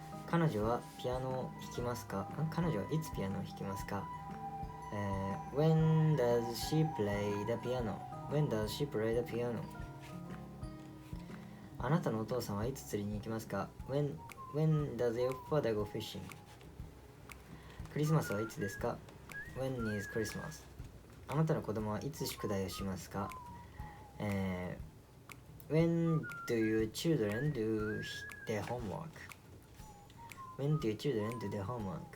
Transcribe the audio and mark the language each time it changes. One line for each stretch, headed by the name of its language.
Japanese: 彼女はピアノを弾きますか？彼女はいつピアノを弾きますか？
English: When does she play the piano? When does she play the piano?
Japanese: あなたのお父さんはいつ釣りに行きますか？
English: When does your father go fishing?
Japanese: クリスマスはいつですか？
English: When is Christmas?
Japanese: あなたの子供はいつ宿題をしますか？
English: When do your children do their homework? When do your children do their homework?